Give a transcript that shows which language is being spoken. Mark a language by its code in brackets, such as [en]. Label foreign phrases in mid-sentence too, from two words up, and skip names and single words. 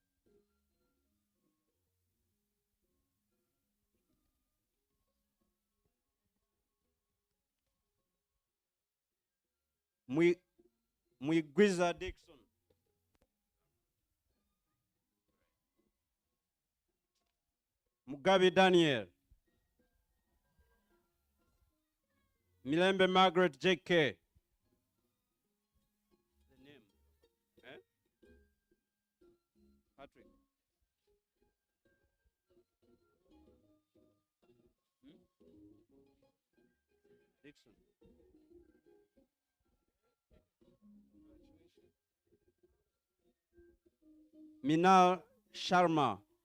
[en] Muigwiza Dixon. Mugabe Daniel. Milembe Margaret J.K. The name? Eh? Patrick. Dixon. Minal Sharma.